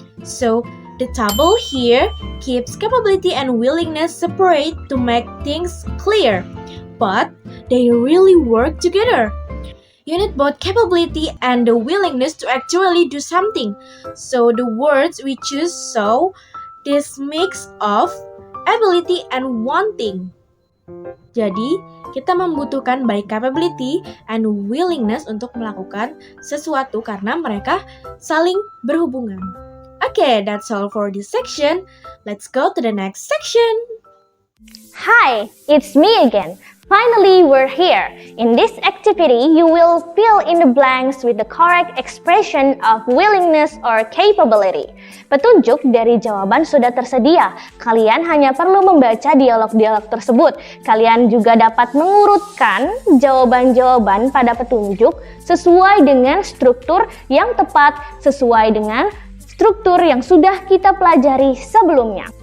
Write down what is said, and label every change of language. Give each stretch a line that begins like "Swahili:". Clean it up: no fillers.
English: So the table here keeps capability and willingness separate to make things clear, but they really work together. You need both capability and the willingness to actually do something. So the words we choose show this mix of ability and wanting.
Indonesian: Jadi, kita membutuhkan baik
English: capability and willingness
Indonesian: untuk melakukan sesuatu karena mereka saling berhubungan.
English: Okay, that's all for this section. Let's go to the next section. Hi, it's me again. Finally, we're here. In this activity, you will fill in the blanks with the correct expression of willingness or capability.
Indonesian: Petunjuk dari jawaban sudah tersedia. Kalian hanya perlu membaca dialog-dialog tersebut. Kalian juga dapat mengurutkan jawaban-jawaban pada petunjuk sesuai dengan struktur yang tepat, sesuai dengan struktur yang sudah kita pelajari sebelumnya.